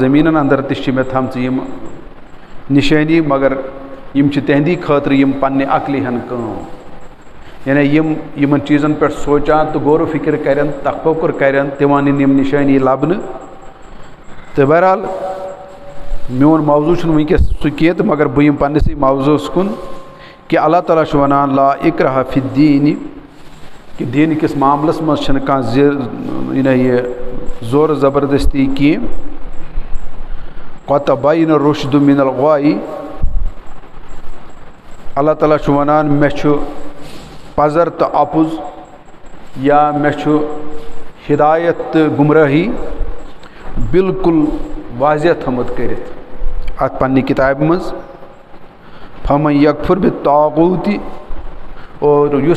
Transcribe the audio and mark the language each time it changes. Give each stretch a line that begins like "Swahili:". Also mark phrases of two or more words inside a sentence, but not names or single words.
Kashmiri: زٔمیٖنَن اَندَر تہِ چھِ مےٚ تھامژٕ یِم نِشٲنی مگر یِم چھِ تِہنٛدی خٲطرٕ یِم پنٛنہِ عقلہِ ہن کٲم یعنی یِم یِمن چیٖزن پٮ۪ٹھ سونٛچان تہٕ غور و فِکر کرن تفکر کرن تِمن یِن یِم نِشٲنی لبنہٕ تہٕ بہرحال میون موضوٗع چھُنہٕ وٕنکٮ۪س سُہ کینٛہہ تہٕ مگر بہٕ یِمہٕ پننِسٕے موضوٗعس کُن کہِ اللہ تعالیٰ چھُ وَنان
Arabic: لا اِکراہ فی الدیٖن
Kashmiri: کہِ دیٖنہٕ کِس معاملس منٛز چھنہٕ کانٛہہ یہِ زورٕ زبردستی کینٛہہ
Arabic: قد تبین الرشد من الغوی
Kashmiri: اللہ تعالیٰ چھُ وَنان مےٚ چھُ پزر تہٕ اپُز یا مےٚ چھُ ہدایت تہٕ گُمرٲہی بالکل واضح تھوٚمُت کٔرِتھ اَتھ پننہِ کِتابہِ منٛز
Arabic: فمن یکفر بالطاغوٗتِ
Kashmiri: اور یُس